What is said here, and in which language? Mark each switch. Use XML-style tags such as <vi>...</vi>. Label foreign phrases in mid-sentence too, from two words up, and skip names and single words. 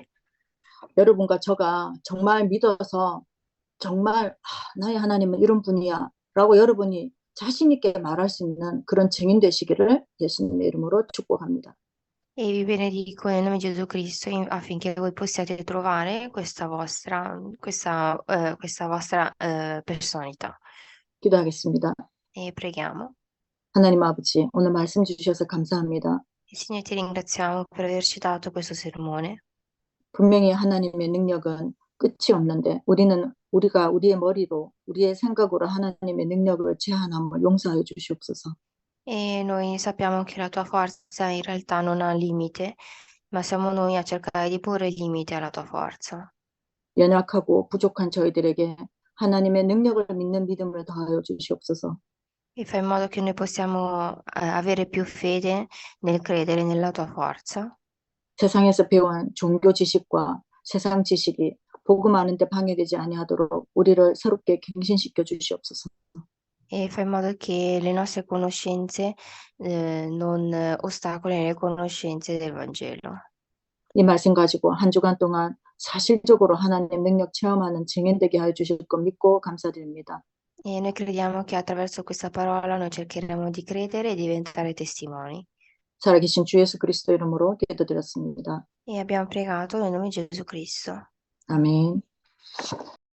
<ko>여러분과 저가 정말 믿어서 정말 나의 하나님은 이런 분이야 라고 여러분이 자신 있게 말할 수 있는 그런 증인 되시기를 예수님의 이름으로 축복합니다.</ko> <it>E vi benedico nel nome di Gesù Cristo affinché voi possiate trovare questa vostra personalità.</it> <ko>기도하겠습니다.</ko> <it>E preghiamo.</it> <ko>하나님 아버지, 오늘 말씀 주셔서 감사합니다.</ko> <it>Signore, ti ringraziamo per averci dato questo sermone.</it> <ko>분명히 하나님의 능력은 끝이 없는데 우리가 우리의 머리로 우리의 생각으로 하나님의 능력을 제한함을 용서하여 주시옵소서.</ko> <it>E noi sappiamo che la tua forza in realtà non ha limite, ma siamo noi a cercare di porre limite alla tua forza.</it> <ko>연약하고 부족한 저희들에게 하나님의 능력을 믿는 믿음을 더하여 주시옵소서.</ko> <it>E fai in modo che noi possiamo avere più fede nel credere nella tua forza.</it> <ko>세상에서 배운 종교 지식과 세상 지식이 복음 아는데 방해되지 아니하도록 우리를 새롭게 갱신시켜 주시옵소서.</ko> <it>E fai in modo che le nostre conoscenze non ostacolino le conoscenze del Vangelo.</it> <ko>이 말씀 가지고 한 주간 동안 사실적으로 하나님 능력 체험하는 증인되게 하여 주실 것 믿고 감사드립니다.</ko> <it>E noi crediamo che attraverso questa parola noi cercheremo di credere e diventare testimoni.</it> <ko>살아계신 주 예수 그리스도 이름으로 기도드렸습니다.</ko> <it>E abbiamo pregato nel nome di Gesù Cristo.</it> <ko>아멘.</ko>